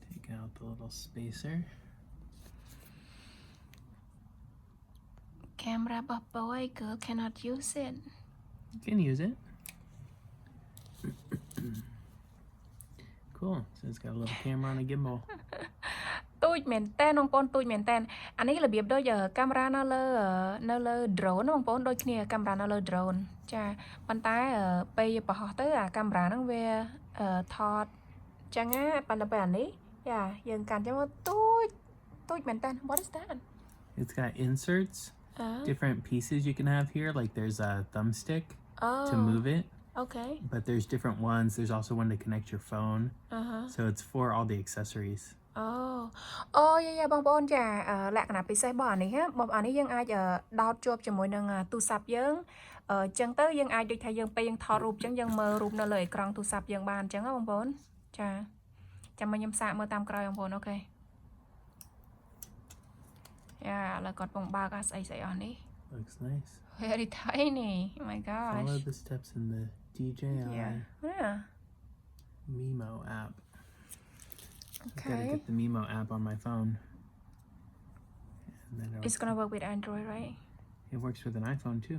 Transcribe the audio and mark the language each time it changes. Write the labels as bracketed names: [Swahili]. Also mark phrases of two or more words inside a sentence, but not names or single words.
[English] out the little spacer. Camera but boy girl cannot use it. You can use it. Cool. So it's got a little camera and a gimbal. [Khmer] ទូចមែនតើបងប្អូនទូចមែនតើអានេះរបៀបដូចកាមេរ៉ានៅលើ drone បងប្អូនដូចគ្នាកាមេរ៉ានៅលើ drone ចាប៉ុន្តែពេលបរហោះទៅអាកាមេរ៉ាហ្នឹងវាថតចឹងណាប៉ុន្តែពេលអានេះយ៉ាយើងកាន់ចឹងទូចមែនតើ [English] What is that? It's got inserts, different pieces you can have here. Like there's a thumbstick to move it. Okay. But there's different ones. There's also one to connect your phone. So it's for all the accessories. [Khmer] យ៉ាបងប្អូនចាលក្ខណៈពិសេសរបស់អានេះបងអានេះយើងអាចដោតជាប់ជាមួយនឹងទូរស័ព្ទយើងចឹងទៅយើងអាចដូចថាយើងពេលយើងថតរូបចឹងយើងមើលរូបនៅលើអេក្រង់ទូរស័ព្ទយើងបានចឹងណាបងប្អូនចាចាំមកខ្ញុំសាកមើលតាមក្រោយបងប្អូនអូខេយ៉ាឥឡូវគាត់ពងបើកអាស្អីអស់នេះ [English] Looks nice. Very tiny. Oh my gosh. Follow the steps in the DJI Mimo app. Okay. I gotta get the Mimo app on my phone. And then It's gonna work with Android, right? It works with an iPhone too.